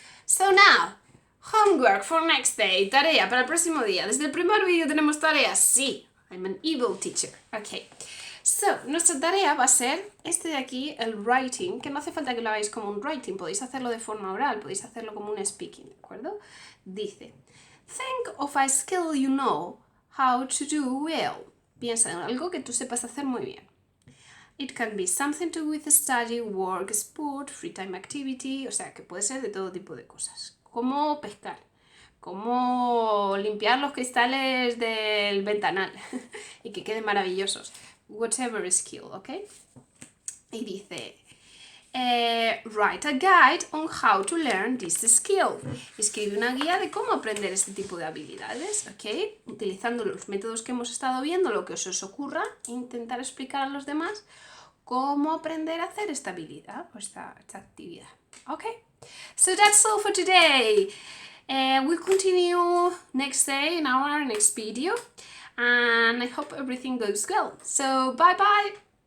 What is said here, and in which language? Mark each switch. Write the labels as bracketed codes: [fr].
[en] So now, homework for next day. [es] Tarea para el próximo día. Desde el primer vídeo tenemos tareas. Sí, [en] I'm an evil teacher. Okay. [es] So, nuestra tarea va a ser este de aquí, el writing, que no hace falta que lo hagáis como un writing, podéis hacerlo de forma oral, podéis hacerlo como un speaking, ¿de acuerdo? [en] Dice, think of a skill you know how to do well. [es] Piensa en algo que tú sepas hacer muy bien. [en] It can be something to do with study, work, sport, free time activity, [es] o sea, que puede ser de todo tipo de cosas. Como pescar, como limpiar los cristales del ventanal y que queden maravillosos. [en] Whatever skill, [es] ¿ok? Y dice, [en] Write a guide on how to learn this skill. [es] Escribe una guía de cómo aprender este tipo de habilidades, ¿ok? Utilizando los métodos que hemos estado viendo, lo que os ocurra, intentar explicar a los demás cómo aprender a hacer esta habilidad o esta actividad, ¿ok? [en] So that's all for today. We'll continue next day in our next video, and I hope everything goes well. So bye bye.